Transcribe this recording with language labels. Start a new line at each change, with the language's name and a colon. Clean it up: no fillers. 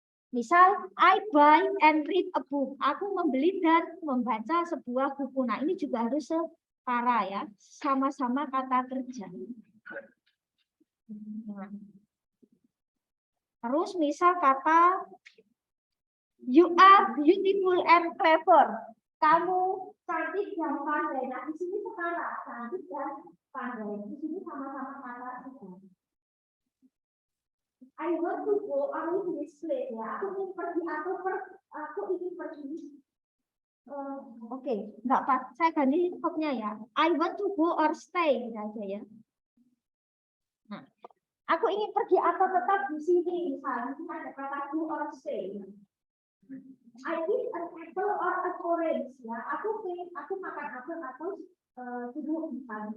English: Misal, I buy and read a book.
Indonesian: Aku membeli dan membaca sebuah buku. Nah, ini juga harus setara ya, sama-sama kata kerja. Nah.
English: Terus misal kata you are beautiful and clever.
Indonesian: Kamu cantik dan pandai. Nah, di sini setara cantik dan pandai. Di sini sama-sama kata itu.
English: I want to go on this place.
Indonesian: Ya, aku ingin pergi aku ingin pergi. Oke, enggak pas. Saya ganti verbnya ya.
English: I want to go or stay aja ya.
Indonesian: Nah, aku ingin pergi atau tetap di sini. Misalnya ada kata go or stay.
English: I eat an apple or an orange.
Indonesian: Ya, aku makan apel atau jeruk misalnya.